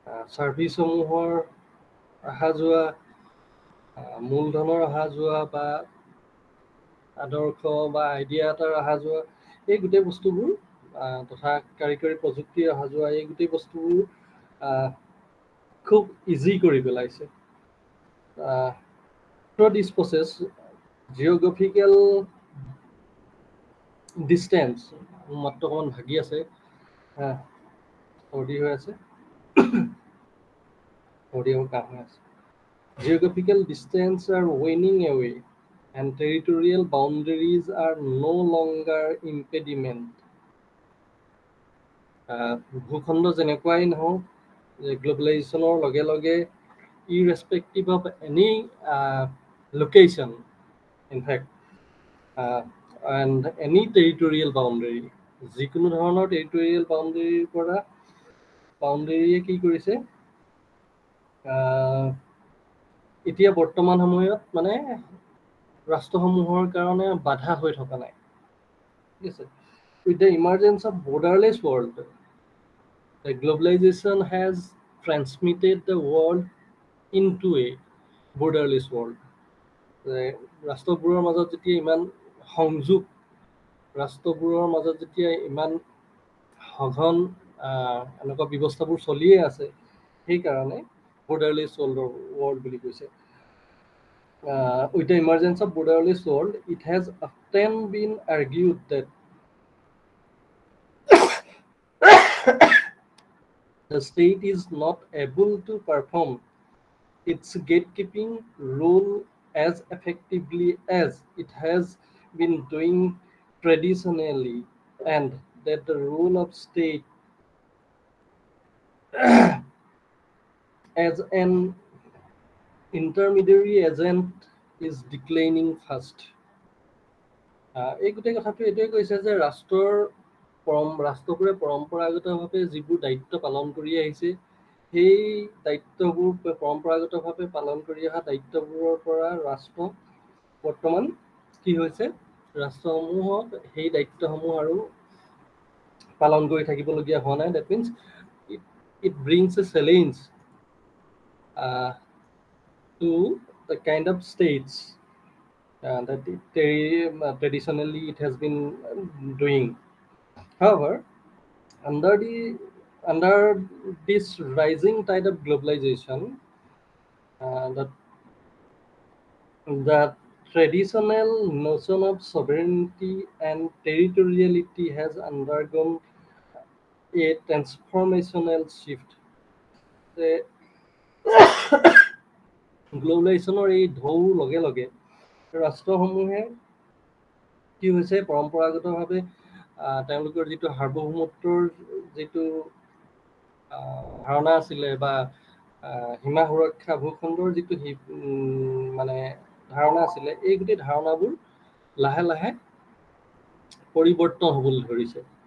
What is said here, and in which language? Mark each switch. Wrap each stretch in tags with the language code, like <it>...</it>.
<as>ছাৰ্ভিচসমূহৰ অহা যোৱা, মূলধনৰ অহা যোৱা বা আদৰ্শ বা আইডিয়া এটাৰ অহা যোৱা, এই গোটেই বস্তুবোৰ তথা কাৰিকৰী প্ৰযুক্তিৰ অহা যোৱা, এই গোটেই বস্তুবোৰ খুব ইজি কৰি পেলাইছে।</as> <en>through this process geographical distance,</en> <as>মাত্ৰ অকণমান ভাগি আছে, চৰ্দি হৈ আছে, কাম হৈ আছে।</as> <en>Geographical distance are waning away and territorial boundaries are no longer impediment.</en> <as>ভূখণ্ড যেনেকুৱাই নহওক, যে গ্লোবেলাইজেশ্যনৰ লগে লগে</as> <en>irrespective of any location, in fact, and any territorial boundary,</en> <as>যিকোনো ধৰণৰ টেৰিটৰিয়েল বাউণ্ডেৰীৰ পৰা বাউণ্ডেৰীয়ে কি কৰিছে, এতিয়া বৰ্তমান সময়ত মানে ৰাষ্ট্ৰসমূহৰ কাৰণে বাধা হৈ থকা নাই, ঠিক আছে।</as> <en>With the emergence of borderless world, the globalization has transmitted the world into a borderless world.</en> <as>ৰাষ্ট্ৰবোৰৰ মাজত যেতিয়া ইমান সংযোগ, ৰাষ্ট্ৰবোৰৰ মাজত যেতিয়া ইমান সঘন এনেকুৱা ব্যৱস্থাবোৰ চলিয়ে আছে, সেইকাৰণে borderless world বুলি কৈছে।</as> <en>With the emergence of borderless world, it has often been argued that the state is not able to perform its gatekeeping role as effectively as it has been doing traditionally, and that the role of state as an intermediary agent is declining fast.</en> <as>এই গোটেই কথাটো এইটোৱে কৈছে যে ৰাষ্ট্ৰবোৰে পৰম্পৰাগতভাৱে যিবোৰ দায়িত্ব পালন কৰি আহিছে, সেই দায়িত্ববোৰ পৰম্পৰাগতভাৱে পালন কৰি অহা দায়িত্ববোৰৰ পৰা ৰাষ্ট্ৰ বৰ্তমান কি হৈছে, ৰাষ্ট্ৰসমূহক সেই দায়িত্বসমূহ আৰু পালন কৰি থাকিবলগীয়া হোৱা নাই।</as> <en>That means it brings a challenge uh, to the kind of states that traditionally it has been doing. However, under the under this rising tide of globalization, the the traditional notion of sovereignty and territoriality has undergone a transformational shift. The</en> <as>গ্ল'বেলাইজেশ্যনৰ এই ঢৌৰ লগে লগে ৰাষ্ট্ৰসমূহে কি হৈছে পৰম্পৰাগতভাৱে তেওঁলোকৰ যিটো সাৰ্বভৌমত্বৰ যিটো ধাৰণা আছিলে বা সীমা সুৰক্ষা ভূখণ্ডৰ যিটো মানে ধাৰণা আছিলে, এই গোটেই ধাৰণাবোৰ লাহে লাহে পৰিৱৰ্তন হ'বলৈ ধৰিছে।</as>